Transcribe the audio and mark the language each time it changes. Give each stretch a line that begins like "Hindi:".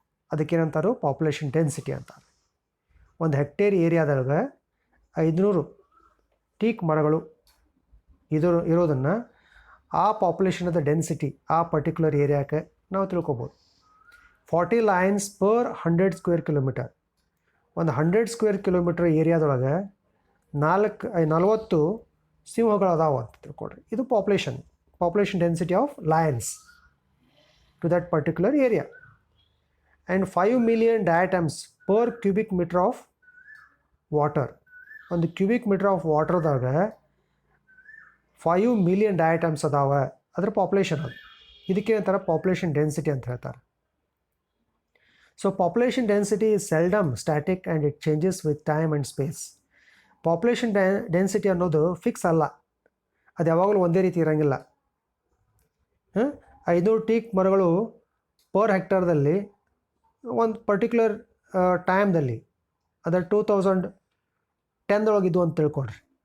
Kannada: ಅದಕ್ಕೇನಂತಾರೋ population density ಅಂತಾರೆ. 1 hectare ಏರಿಯಾದಾಗ 500 teak ಮರಗಳು ಇರೋದನ್ನು ಆ ಪಾಪ್ಯುಲೇಷನದ ಡೆನ್ಸಿಟಿ ಆ ಪರ್ಟಿಕ್ಯುಲರ್ ಏರಿಯಾಕ್ಕೆ ನಾವು ತಿಳ್ಕೊಬೋದು.
English: 40 lions per 100 square kilometre.
Kannada: ಒಂದು 100 ಸ್ಕ್ವೇರ್ ಕಿಲೋಮೀಟರ್ ಏರಿಯಾದೊಳಗೆ 40 ಸಿಂಹಗಳು ಅದಾವ ಅಂತ ತಿಳ್ಕೊಡ್ರಿ.
English: ಇದು population density of lions to that particular area. And 5 million diatoms per cubic meter of water. On the cubic meter of water ದಾಗ 5 million diatoms
Kannada: ಅದಾವ, ಅದರ ಪಾಪ್ಯುಲೇಷನ್ ಅದು. ಇದಕ್ಕೆ ಅಂತಾರೆ ಪಾಪ್ಯುಲೇಷನ್ ಡೆನ್ಸಿಟಿ ಅಂತ ಹೇಳ್ತಾರೆ.
English: So population density is seldom static and it changes with time and space.
Kannada: Population density ಅನ್ನೋದು fix ಅಲ್ಲ, ಅದು ಯಾವಾಗಲೂ ಒಂದೇ ರೀತಿ ಇರೋಂಗಿಲ್ಲ. 500 ಟೀಕ್ ಮರಗಳು ಪರ್ ಹೆಕ್ಟರ್ದಲ್ಲಿ ಒಂದು ಪರ್ಟಿಕ್ಯುಲರ್ ಟೈಮ್ದಲ್ಲಿ ಅದರ 2010 ಒಳಗಿದ್ದು ಅಂತ ತಿಳ್ಕೊಳ್ರಿ.